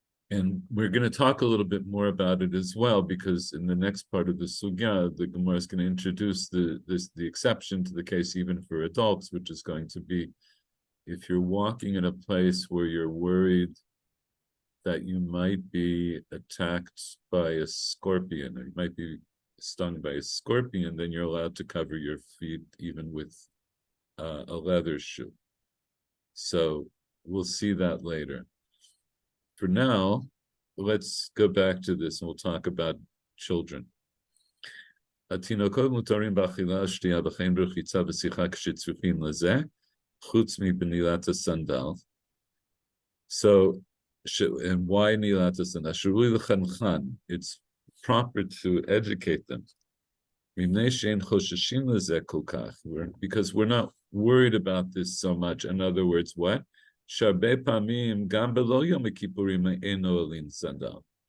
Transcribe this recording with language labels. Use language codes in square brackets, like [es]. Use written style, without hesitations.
[en] And we're going to talk a little bit more about it as well, because in the next part of the sugya, the Gemara is going to introduce the exception to the case even for adults, which is going to be if you're walking in a place where you're worried that you might be attacked by a scorpion, or you might be stung by a scorpion, then you're allowed to cover your feet even with a leather shoe. So we'll see that later. For now, let's go back to this and we'll talk about children. [he] התינוקות מותרים באכילה, שתייה וכן ברחיצה ושיחה כשצריכים לזה, חוץ מבנילת הסנדל. [en] So, and why [he] נילת הסנדל? שראוי לחנכן. [en] It's proper to educate them. [he] מפני שאין חוששים לזה כל כך. [en] Because we're not worried about this so much. In other words, what? [he] שהרבה פעמים גם בלא יום הכיפורים אינו עולין סנדל.